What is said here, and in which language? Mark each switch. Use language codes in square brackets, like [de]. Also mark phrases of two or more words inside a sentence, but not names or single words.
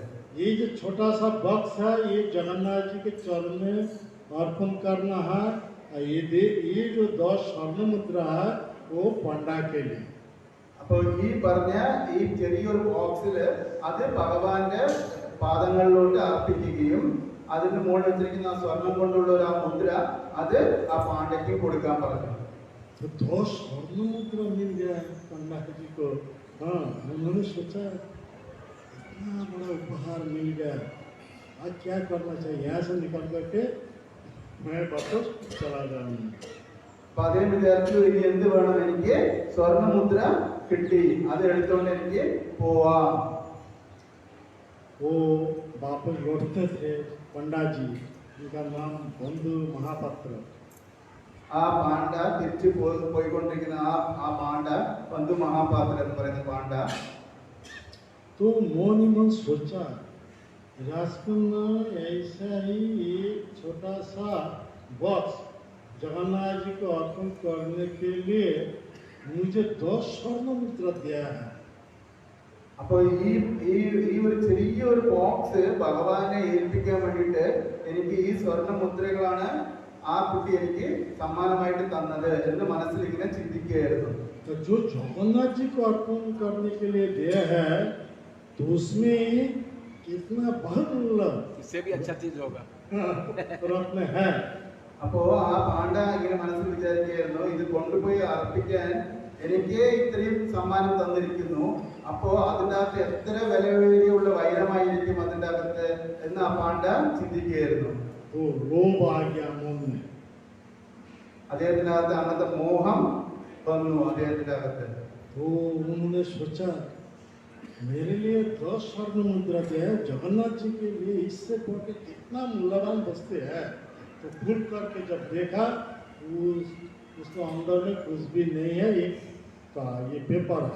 [hi] ये जो छोटा सा बक्स है ये जगन्नाथ जी के चरण में अर्पण करना है. और ये जो 10 स्वर्ण मुद्रा है वो पंडा के लिए. [ml] അപ്പോൾ ഈ പറഞ്ഞ ഈ ചെറിയൊരു ബോക്സില് അത് ഭഗവാന്റെ പാദങ്ങളിലോട്ട് അർപ്പിക്കുകയും അതിന് മുകളിൽ വെച്ചിരിക്കുന്ന ആ സ്വർണം കൊണ്ടുള്ള ഒരു ആ മുദ്ര അത് ആ പാണ്ഡ്യക്ക് കൊടുക്കാൻ പറഞ്ഞു. [hi] तो 10 स्वर्ण मुद्रा मिल गया पंडा जी को. हाँ, उन्होंने सोचा इतना बड़ा उपहार मिल गया, आज क्या करना चाहिए, यहाँ से निकल करके मैं वापस चला जाऊंगा. [ml] അപ്പൊ അദ്ദേഹം വിചാരിച്ചു ഇനി എന്ത് വേണം, എനിക്ക് സ്വർണ്ണമുദ്ര കിട്ടി, അത് എടുത്തോണ്ട് എനിക്ക് പോവാം. [hi] वो वापस लौटते थे पंडा जी, उनका नाम बंधु महापात्र. [ml] ആ പാണ്ഡ തിരിച്ചു പോയിക്കൊണ്ടിരിക്കുന്ന ആ പാണ്ഡ ബന്ധു മഹാപാത്ര എന്ന് പറയുന്ന പാണ്ഡ [hi] तो मन ही मन सोचा राजकन्या ऐसा ही एक छोटा सा बॉक्स जगन्नाथ जी को अर्पण करने के लिए मुझे 10 स्वर्ण मुद्रा दिया है. [ml] അപ്പോൾ ഈ ഒരു ചെറിയൊരു ബോക്സ് ഭഗവാനെ ഏൽപ്പിക്കാൻ വേണ്ടിയിട്ട് എനിക്ക് ഈ സ്വർണ്ണ മുദ്രകളാണ് ആ കുട്ടി എനിക്ക് സമ്മാനമായിട്ട് തന്നത് എന്ന് മനസ്സിൽ ഇങ്ങനെ ചിന്തിക്കുകയായിരുന്നു. [hi] तो जो जगन्नाथ जी को अर्पण करने के लिए दिया है तो उसमें कितना बहुमूल्य इससे भी अच्छा चीज होगा. रत्न है. [ml] അപ്പോ ആ പാണ്ഡ ഇങ്ങനെ മനസ്സിൽ വിചാരിക്കുകയായിരുന്നു, ഇത് കൊണ്ടുപോയി അർപ്പിക്കാൻ എനിക്ക് ഇത്രയും സമ്മാനം തന്നിരിക്കുന്നു, അപ്പോ അതിൻ്റെ അകത്ത് എത്ര വിലയുള്ള വൈരമായിരിക്കും അതിൻ്റെ അകത്ത് എന്ന് ആ പാണ്ഡ ചിന്തിക്കുകയായിരുന്നു. [hi] तो लोभ आ गया मन में. [ml] അദ്ദേഹത്തിന്റെ അകത്ത് അങ്ങനത്തെ മോഹം വന്നു അദ്ദേഹത്തിന്റെ അകത്ത്. [hi] तो उन्होंने सोचा मेरे लिए 10 स्वर्ण मुद्रा दिया है, जगन्नाथ जी के लिए इससे बढ़ के कितना मूल्यवान वस्तु है. तो खुल करके जब देखा उसको अंदर में कुछ भी नहीं है, ये पेपर है.